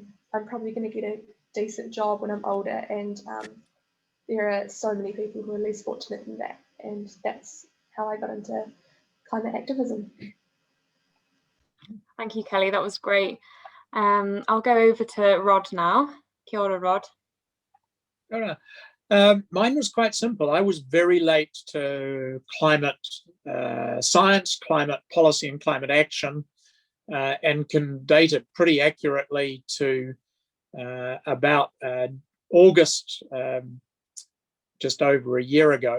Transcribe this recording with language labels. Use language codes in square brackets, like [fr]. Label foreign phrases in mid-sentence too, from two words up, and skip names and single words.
[en] I'm probably going to get a decent job when I'm older. And there are so many people who are less fortunate than that. And that's how I got into climate activism. Thank you, Kelly. That was great. I'll go over to Rod now. [mi] Kia ora, Rod. Kia ora. [en] Mine was quite simple. I was very late to climate science, climate policy and climate action, and can date it pretty accurately to about August, just over a year ago.